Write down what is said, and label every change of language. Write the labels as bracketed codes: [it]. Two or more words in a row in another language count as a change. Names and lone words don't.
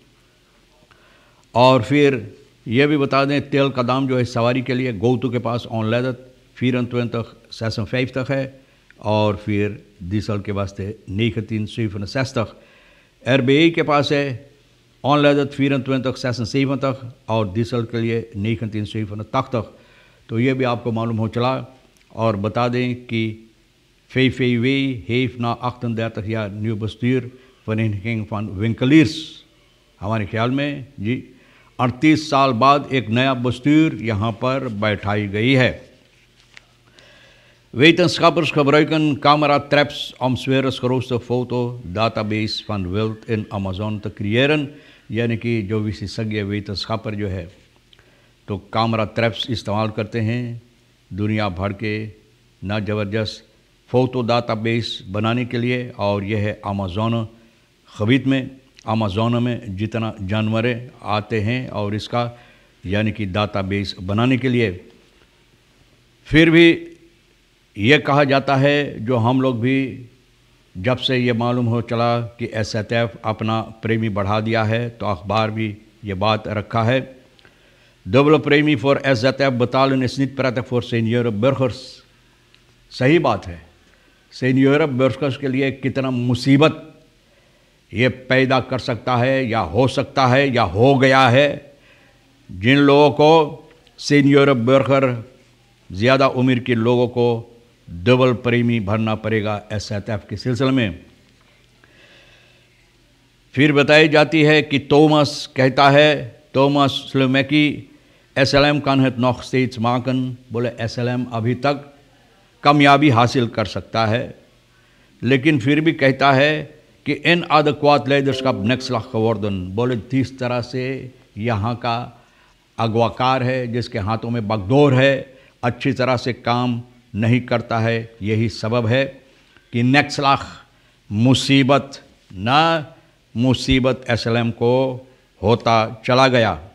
[hns] और फिर यह भी बता दें तेल का दाम जो है सवारी के लिए गोतू के पास ऑनलाइन 24 तक है, और फिर डीजल के वास्ते 19 RBI के पास है ऑनलाइन 24 तक, और डीजल के लिए 19 तक। तो ये भी आपको मालूम हो चला। और बता दें कि वे [nl] heeft na 38 jaar nieuw bestuur Vereniging van Winkeliers, [hns] हमारे ख्याल में जी 38 साल बाद एक नया bestuur यहाँ पर बैठाई गई है। [nl] Wetenschappers gebruiken camera-traps om 's werelds grootste foto-database van wild in Amazon te creëren, [hns] यानी कि जो विशेषज्ञ वेतनस्कापर जो है तो कैमरा ट्रैप्स इस्तेमाल करते हैं दुनिया भर के ना ज़बरदस्त फ़ोटो डाटाबेस बनाने के लिए। और यह है अमेज़ॉन खरीद में, अमेज़ॉन में जितना जानवर आते हैं और इसका यानी कि डाटाबेस बनाने के लिए। फिर भी ये कहा जाता है, जो हम लोग भी जब से ये मालूम हो चला कि SATF अपना प्रेमी बढ़ा दिया है, तो अखबार भी ये बात रखा है। [nl] dubbele premie voor SATF betalen is niet prettig voor senioren burgers। [hns] सही बात है, [nl] senioren burgers [hns] के लिए कितना मुसीबत ये पैदा कर सकता है, या हो सकता है, या हो गया है। जिन लोगों को [nl] senior burger [hns] ज़्यादा उम्र के लोगों को डबल प्रीमी भरना पड़ेगा SATF के सिलसिले में। फिर बताई जाती है कि थॉमस कहता है, थॉमस स्लोमेकी SLM [nl] kan het nog steeds maken, [hns] बोले SLM अभी तक कामयाबी हासिल कर सकता है, लेकिन फिर भी कहता है कि [nl] inadequaat leiderschap nekslag geworden, [hns] बोले जिस तरह से यहाँ का अगवाकार है, जिसके हाथों में बागडोर है, अच्छी तरह से काम नहीं करता है। यही सबब है कि नेक्सलाख मुसीबत ना मुसीबत SLM को होता चला गया।